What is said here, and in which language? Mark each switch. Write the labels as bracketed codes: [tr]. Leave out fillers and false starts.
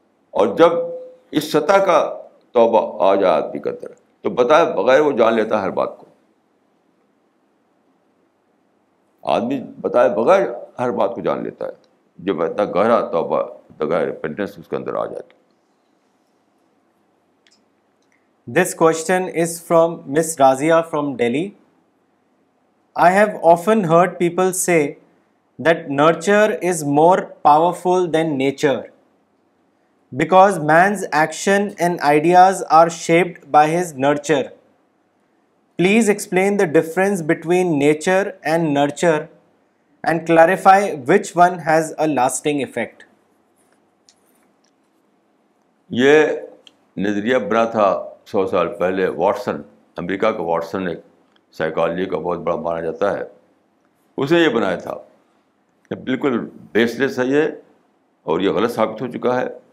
[ur] اور جب اس سطح کا توبہ آ جائے آدمی کے اندر, تو بتائے بغیر وہ جان لیتا ہے ہر بات کو. آدمی بتائے بغیر ہر بات کو جان لیتا ہے, جب اتنا گہرا توبہ, اتنا گہرا ریپینٹنس اس کے اندر آ جائے. [en] This question is from Miss Razia from Delhi. I have often heard people say that nurture is more powerful than nature because man's action and ideas are shaped by his nurture. Please explain the difference between nature and nurture and clarify which one has a lasting effect. [ur] یہ نظریہ بنا تھا 100 سال پہلے Watson, امریکہ کا Watson, ایک psychology کا بہت بڑا مانا جاتا ہے. اس نے یہ بنایا تھا. بالکل بیس لیس ہے یہ, اور یہ غلط ثابت ہو چکا ہے.